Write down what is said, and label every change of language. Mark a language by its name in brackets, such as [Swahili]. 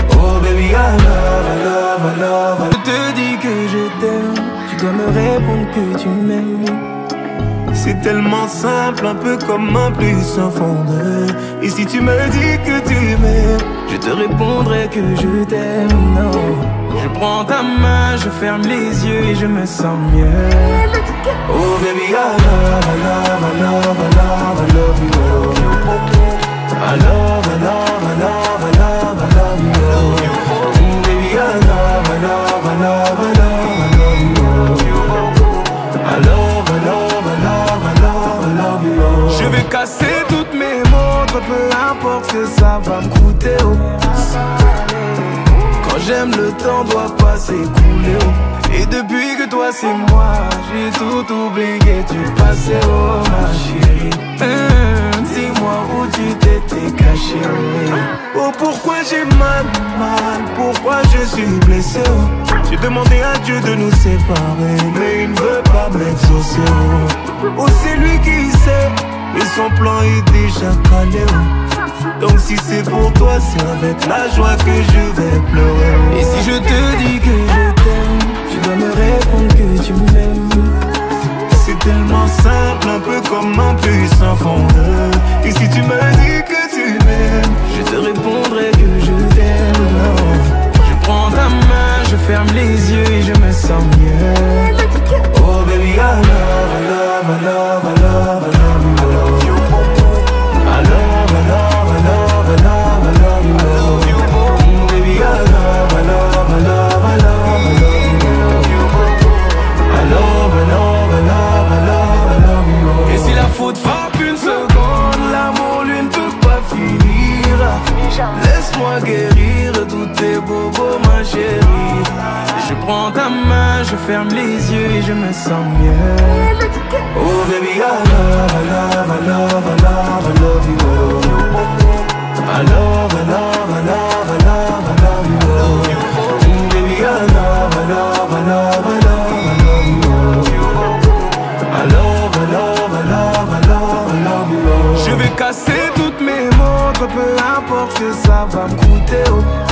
[English] Oh baby, I love, [French] I love, I love, I love. Je te dis que je t'aime, tu dois me répondre que tu m'aimes. C'est tellement simple, un peu comme un puissant fondeur. Et si tu me dis que tu m'aimes, je te répondrai que je t'aime, non. Je prends ta main, je ferme les yeux et je me sens mieux. [English] Oh baby, I love, I love, I love, I love, I love you. I love, I love, I love, I love, I love you. Oh baby, I love, I love, I love, I love, I love you. I love, I love, I love, I love, I love you. [French] Je vais casser toutes mes montres, peu importe ce que ça va me coûter. Quand j'aime, le temps doit pas s'écouler. Et depuis que toi c'est moi, j'ai tout oublié du passé, oh ma chérie. Dis-moi où tu t'étais caché. Oh pourquoi j'ai mal, pourquoi je suis blessé. J'ai demandé à Dieu de nous séparer, mais il ne veut pas m'exaucer. Oh c'est lui qui sait, et son plan est déjà calé. Donc si c'est pour toi, c'est avec la joie que je vais pleurer. Et si je te dis que je t'aime, tu dois me répondre que tu m'aimes. C'est tellement simple, un peu comme un puissant fondeur. Et si tu me dis que tu m'aimes, je te répondrai que je t'aime, non. Je prends ta main, je ferme les yeux et je me sens mieux. [English] Oh baby, I love, I love, I love, I love, I love you. I love, I love, I love, I love, I love you. Baby, I love, I love, I love, I love, I love you. I love, I love, I love, I love, I love you. [French] Et si la faute frappe une seconde, l'amour lui ne peut pas finir. Laisse-moi guérir tous tes bobos, ma chérie. Je prends ta main, je ferme les yeux et je me sens mieux. [English] Oh baby, I love, I love, I love, I love, I love you. I love, I love, I love, I love, I love you. Baby, I love, I love, I love, I love, I love you. I love, I love, I love, I love, I love you. [French] Je vais casser toutes mes montres, peu importe ce que ça va me coûter. Oh.